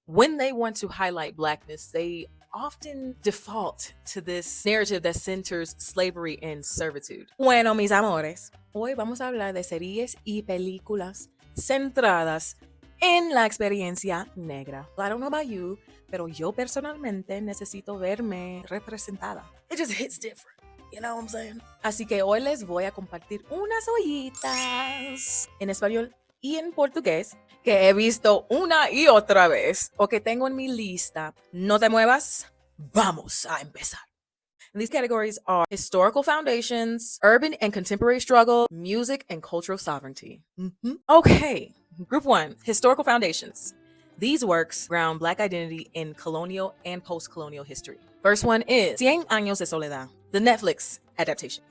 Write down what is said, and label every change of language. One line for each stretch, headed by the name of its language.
English: when they want to highlight Blackness, they often default to this narrative that centers slavery and servitude.
Spanish: Bueno, mis amores, hoy vamos a hablar de series y películas centradas en la experiencia negra.
English: I don't know about you,
Spanish: pero yo personalmente necesito verme representada.
English: It just hits different. You know what I'm saying?
Spanish: Así que hoy les voy a compartir unas ollitas en español y en portugués que he visto una y otra vez o que tengo en mi lista. No te muevas, vamos a empezar.
English: And these categories are historical foundations, urban and contemporary struggle, music, and cultural sovereignty. Okay, group 1, historical foundations. These works ground Black identity in colonial and post-colonial history. First one is Cien Años de Soledad, the Netflix adaptation.